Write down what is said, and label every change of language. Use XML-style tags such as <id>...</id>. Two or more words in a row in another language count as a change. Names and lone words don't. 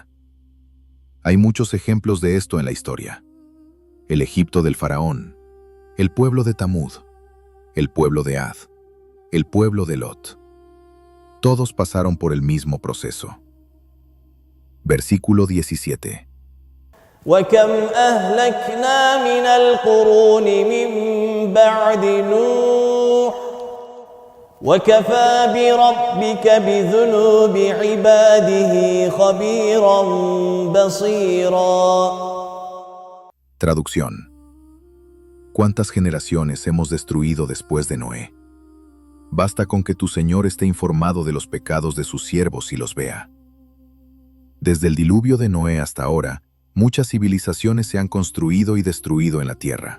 <es>Hay muchos ejemplos de esto en la historia. El Egipto del faraón, el pueblo de Tamud, el pueblo de Ad, el pueblo de Lot. Todos pasaron por el mismo proceso. Versículo 17.</es> <ar>وكم أهلكنا من القرون من بعد نوح وكفى بربك بذنوب عباده خبيرا بصيرا.</ar> <es>Traducción. ¿Cuántas generaciones hemos destruido después de Noé? Basta con que tu Señor esté informado de los pecados de sus siervos y los vea. Desde el diluvio de Noé hasta ahora, muchas civilizaciones se han construido y destruido en la tierra.</es>